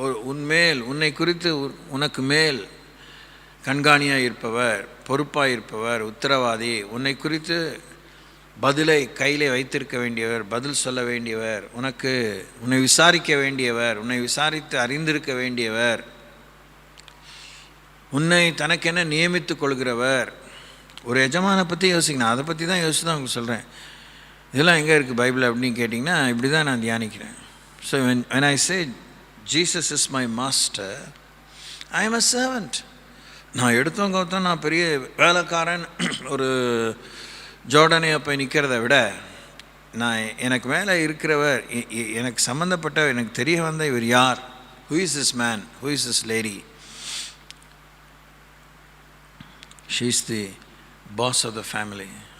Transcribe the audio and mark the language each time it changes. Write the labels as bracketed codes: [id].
[ta] உன்மேல் உன்னை குறித்து உனக்கு மேல் கண்காணியாக இருப்பவர், பொறுப்பாக இருப்பவர், உத்தரவாதி, உன்னை குறித்து பதிலை கையிலே வைத்திருக்க வேண்டியவர், பதில் சொல்ல வேண்டியவர், உன்னை விசாரிக்க வேண்டியவர், உன்னை விசாரித்து அறிந்திருக்க வேண்டியவர், உன்னை தனக்கென நியமித்து கொள்கிறவர். ஒரு எஜமானை பற்றி யோசிக்கணும். அதை பற்றி தான் யோசிச்சு தான் உங்களுக்கு சொல்கிறேன். இதெல்லாம் எங்கே இருக்குது பைபிள் அப்படின்னு கேட்டிங்கன்னா, இப்படி தான் நான் தியானிக்கிறேன். [en] So when I say Jesus is my master, I am a servant. [ta] நான் எடுத்தோம் நான் பெரிய வேலைக்காரன், ஒரு ஜோர்டானியா போய் நிற்கிறத விட, நான் எனக்கு மேலே இருக்கிறவர், எனக்கு சம்மந்தப்பட்டவர், எனக்கு தெரிய வந்த இவர் யார், [en] who is this man, who is this lady, she is the boss of the family.